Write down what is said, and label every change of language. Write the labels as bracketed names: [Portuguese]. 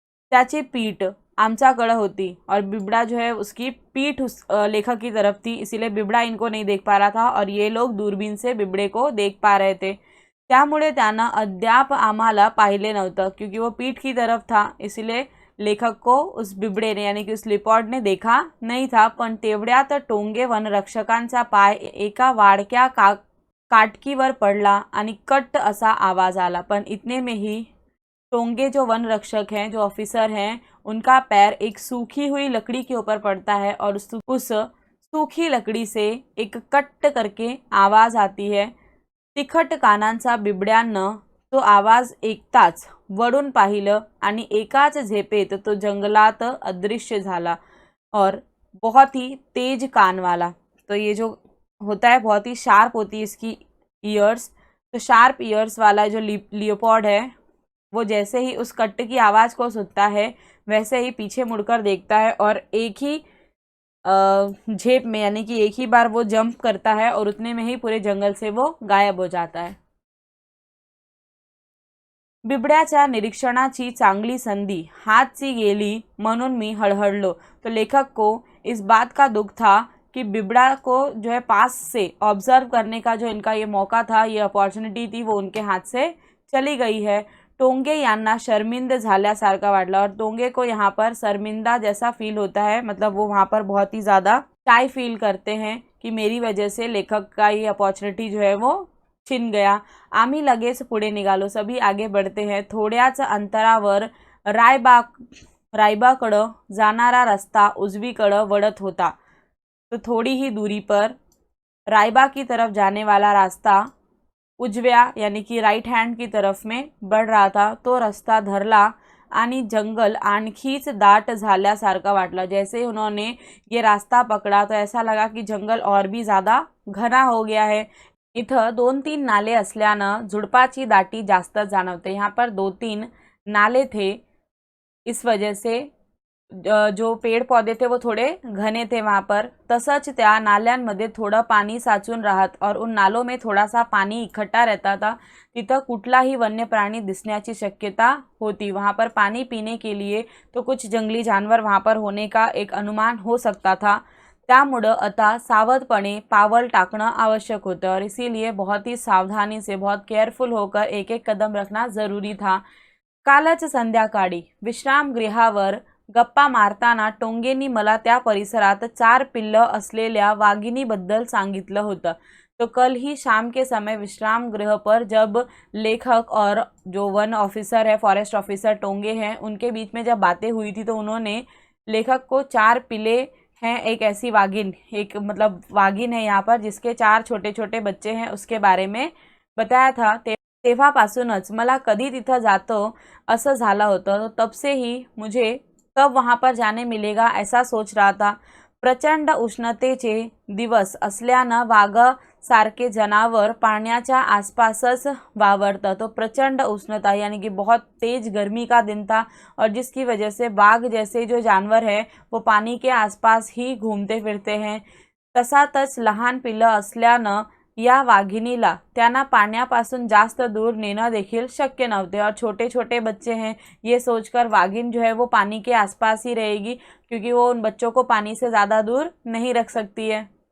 [Marathi] त्याची पीठ आमच्याकडे होती [Hindi] और बिबड़ा जो है उसकी पीठ उस लेखक की तरफ थी, इसीलिए बिबड़ा इनको नहीं देख पा रहा था और ये लोग दूरबीन से बिबड़े को देख पा रहे थे। [Marathi] त्यामुळे त्यानं अद्याप आम्हाला पाहिले नव्हतं, [Hindi] क्योंकि वो पीठ की तरफ था, इसीलिए लेखक को उस बिबड़े ने यानी कि उस लियोपॉर्ड ने देखा नहीं था। [Marathi] पण तेवढ्यात टोंगे वनरक्षकांचा पाय एका वाडक्या काटकीवर पडला आणि कट्ट असा आवाज आला। [Hindi] पण इतने में ही टोंगे जो वन रक्षक हैं, जो ऑफिसर हैं, उनका पैर एक सूखी हुई लकड़ी के ऊपर पड़ता है और उस सूखी लकड़ी से एक कट्ट करके आवाज आती है। [Marathi] तिखट कानांचा बिबड्यानं तो आवाज ऐकताच वळून पाहिलं आणि एकाच झेपेत तो जंगलात अदृश्य झाला [Hindi] और बहुत ही तेज कान वाला। तो ये जो होता है बहुत ही शार्प होती है इसकी ईयर्स, तो शार्प ईयर्स वाला जो लियोपॉर्ड है वो जैसे ही उस कट्ट की आवाज़ को सुनता है वैसे ही पीछे मुड़कर देखता है और एक ही झेप में यानी कि एक ही बार वो जंप करता है और उतने में ही पूरे जंगल से वो गायब हो जाता है। [Marathi] बिबड्याच्या निरीक्षणाची चांगली संधि हाथ सी गेली म्हणून मी हड़हड़लो। [Hindi] तो लेखक को इस बात का दुख था कि बिबड़ा को जो है पास से ऑब्जर्व करने का जो इनका ये मौका था, ये अपॉर्चुनिटी थी, वो उनके हाथ से चली गई है। [Marathi] टोंगे यांना शर्मिंद झाल्यासारखा वाटला [Hindi] और टोंगे को यहाँ पर शर्मिंदा जैसा फील होता है, मतलब वो वहाँ पर बहुत ही ज़्यादा शाय फील करते हैं कि मेरी वजह से लेखक का ये अपॉर्चुनिटी जो है वो छिन गया। [Marathi] आम्ही लगेच पुढे निघालो, [Hindi] सभी आगे बढ़ते हैं। [Marathi] थोड्याच अंतरावर रायबाकडं जाणारा रस्ता उजवीकडं वळत होता, [Hindi] तो थोड़ी ही दूरी पर रायबा की तरफ जाने वाला रास्ता उजव्या यानी कि राइट हैंड की तरफ में बढ़ रहा था। [Marathi] तो रास्ता धरला आणि जंगल आणखीच दाट झाल्यासारखा वाटला। [Hindi] जैसे ही उन्होंने ये रास्ता पकड़ा तो ऐसा लगा कि जंगल और भी ज़्यादा घना हो गया है। [Marathi] इथं 2-3 नाले असल्यानं झुडपाची दाटी जास्त जाणवते। [Hindi] यहाँ पर 2-3 नाले थे, इस वजह से जो पेड़ पौधे थे वो थोड़े घने थे वहाँ पर। [Marathi] तसंच त्या नाल्यांमध्ये थोड़ा पानी साचून राहत [Hindi] और उन नालों में थोड़ा सा पानी इकट्ठा रहता था। [Marathi] तिथं कुठलाही वन्य प्राणी दिसण्याची शक्यता होती। [Hindi] वहाँ पर पानी पीने के लिए तो कुछ जंगली जानवर वहाँ पर होने का एक अनुमान हो सकता था। [Marathi] त्यामुळं आता सावधपणे पावल टाकणं आवश्यक होतं [Hindi] और इसीलिए बहुत ही सावधानी से, बहुत केयरफुल होकर एक एक कदम रखना ज़रूरी था। [Marathi] कालच संध्याकाळी विश्रामगृहावर गप्पा मारताना टोंगेंनी मला त्या परिसरात 4 पिल्लं असलेल्या वाघिणीबद्दल सांगितलं होतं। [Hindi] तो कल ही शाम के समय विश्राम गृह पर जब लेखक और जो वन ऑफिसर है, फॉरेस्ट ऑफिसर टोंगे हैं, उनके बीच में जब बातें हुई थी तो उन्होंने लेखक को 4 पिले हैं, एक ऐसी वागिन, एक मतलब वागिन है यहाँ पर जिसके 4 छोटे छोटे बच्चे हैं, उसके बारे में बताया था। [Marathi] तेव्हापासूनच मला कधी तिथं जातो असं झालं होतं। [Hindi] तो तब से ही मुझे कब वहाँ पर जाने मिलेगा ऐसा सोच रहा था। [Marathi] प्रचंड उष्णतेचे दिवस असल्यानं वाघ सारखे जनावर पाण्याच्या आसपासच वावरता। [Hindi] तो प्रचंड उष्णता यानी कि बहुत तेज गर्मी का दिन था और जिसकी वजह से बाघ जैसे जो जानवर है वो पानी के आसपास ही घूमते फिरते हैं। [Marathi] तसातच लहान पिल्लं असल्यानं या वाघिणीला त्यांना पाण्यापासून जास्त दूर नेणं देखील शक्य नव्हते [Hindi] और छोटे छोटे बच्चे हैं, ये सोचकर वाघिन जो है वो पानी के आसपास ही रहेगी क्योंकि वो उन बच्चों को पानी से ज़्यादा दूर नहीं रख सकती है।